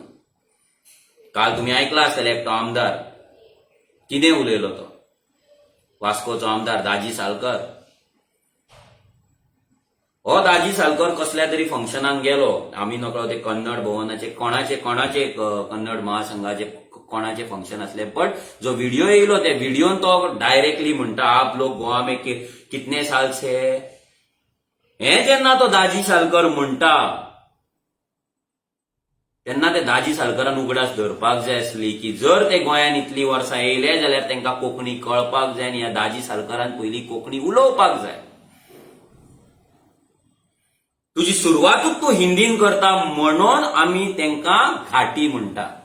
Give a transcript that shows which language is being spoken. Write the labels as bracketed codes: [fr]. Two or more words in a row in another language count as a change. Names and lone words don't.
[kok] काल तुम्ही ऐकला आसतले एकटो आमदार कितें उलयलो तो, वास्कोचो आमदार दाजी सालकर. हो दाजी सालकर कसल्या तरी फंक्शनाक गेलो, आमी नकळो ते कन्नड भवनाचे कोणाचे कन्नड महासंघाचे कोणाचे फंक्शन असले, बट जो व्हिडिओ येयलो त्या व्हिडिओन तो डायरेक्टली म्हणटा [hi] आप लोग गोवा में कितने साल से. [kok] हे जेन्ना तो दाजी सालकर म्हणटा तेन्ना ते दाजी सालकरान उगडास धरपाक जाय आसली की जर ते गोंयान इतली वर्सां येयले जाल्यार तांकां कोंकणी कळपाक जाय आनी ह्या दाजी सालकरान पयलीं कोंकणी उलोवपाक जाय. तुजी सुरवातूच तूं हिंदीन करता म्हणून आमी तांकां घाटी म्हणटा.